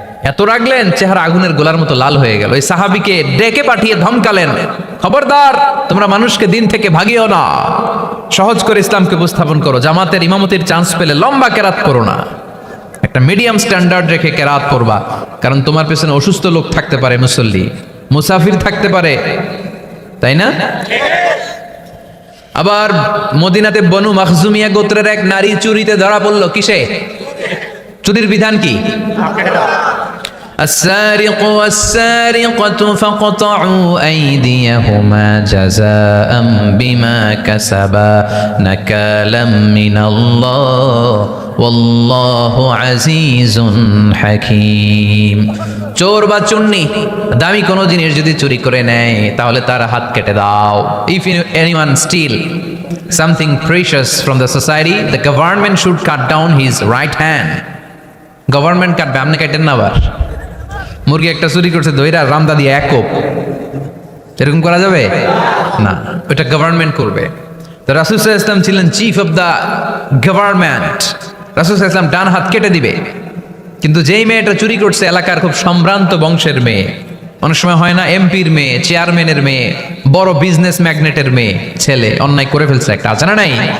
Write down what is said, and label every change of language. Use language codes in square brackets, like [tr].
[bn] এত রাগলেন চেহারা আগুনের গোলার মতো লাল হয়ে গেল। ওই সাহাবীকে ডেকে পাঠিয়ে ধমকালেন, খবরদার তোমরা মানুষকে দিন থেকে ভাগিও না, সহজ করে ইসলামকে উপস্থাপন করো, জামাতের ইমামতির চান্স পেলে লম্বা কেরাত করো না, একটা মিডিয়াম স্ট্যান্ডার্ড রেখে কেরাত করবা, কারণ তোমার পেছনে অসুস্থ লোক থাকতে পারে, মুসল্লি মুসাফির থাকতে পারে, তাই না? আবার মদিনাতে বনু মাখজুমিয়া গোত্রের এক নারী চুরিতে ধরা পড়লো। কিসে? চুরির বিধান কি? [ar] السارق والسارقة فاقطعوا أيديهما جزاء بما كسبا نكالا من الله والله عزيز حكيم। [bn] চোর বা চুন্নি দামি কোনো জিনিস যদি চুরি করে নেয় তাহলে তার হাত কেটে দাও। [en] If anyone steal something precious from the society, the government should cut down his right hand. [bn] Government কাটবে, আপনি কাটেন না। আবার মুরগি একটা চুরি করছে, দইরা রামদা দিয়ে এক কোপ, এরকম করা যাবে না, ওটা গভর্নমেন্ট করবে। তো রাসূল সাল্লাল্লাহু আলাইহি ওয়াসাল্লাম ছিলেন [en] chief of the government, [bn] রাসূল সাল্লাল্লাহু আলাইহি ওয়াসাল্লাম ডান হাত কেটে দিবে। কিন্তু যেই মেয়েটা চুরি করছে এলাকার খুব সম্ভ্রান্ত বংশের মেয়ে, অনেক সময় হয় না এমপির মেয়ে, চেয়ারম্যানের মেয়ে, বড় বিজনেস ম্যাগনেটের মেয়ে, ছেলে অন্যায় করে ফেলছে একটা, আছে না নাই?